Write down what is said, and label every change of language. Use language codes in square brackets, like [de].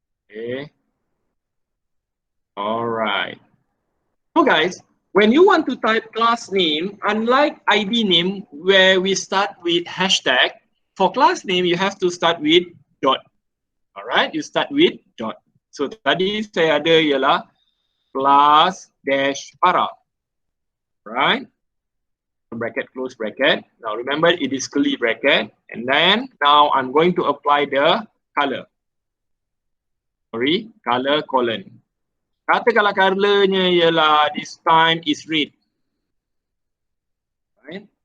[en] Okay. Alright. So guys, when you want to type class name, unlike ID name where we start with hashtag, for class name you have to start with dot. Alright, you start with dot. So [ms] tadi saya ada ialah [en] class dash para, right? Bracket, close bracket. Now remember it is curly bracket, and then now I'm going to apply the color. Sorry, color colon. [ms] Katakanlah colornya ialah [en] this time is red, right?